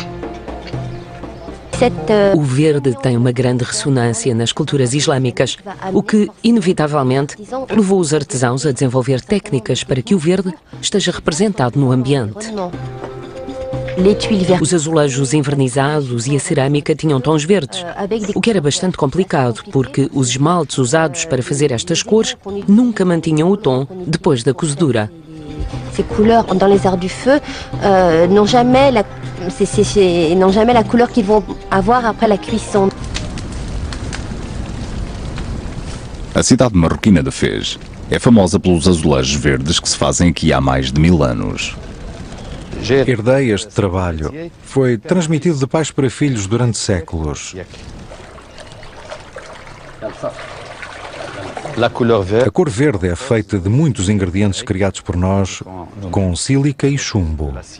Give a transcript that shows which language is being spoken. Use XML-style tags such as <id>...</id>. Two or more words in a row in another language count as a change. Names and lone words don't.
<pt>O verde tem uma grande ressonância nas culturas islâmicas, o que, inevitavelmente, levou os artesãos a desenvolver técnicas para que o verde esteja representado no ambiente. Os azulejos envernizados e a cerâmica tinham tons verdes, o que era bastante complicado, porque os esmaltes usados para fazer estas cores nunca mantinham o tom depois da cozedura.</pt> <fr>Ces couleurs dans les arts du feu n'ont jamais la couleur qu'ils vont avoir après la cuisson.</fr> <pt>A cidade marroquina de Fez é famosa pelos azulejos verdes que se fazem aqui há mais de 1000 anos. Herdei este trabalho. Foi transmitido de pais para filhos durante séculos. A cor verde é feita de muitos ingredientes criados por nós com sílica e chumbo.</pt>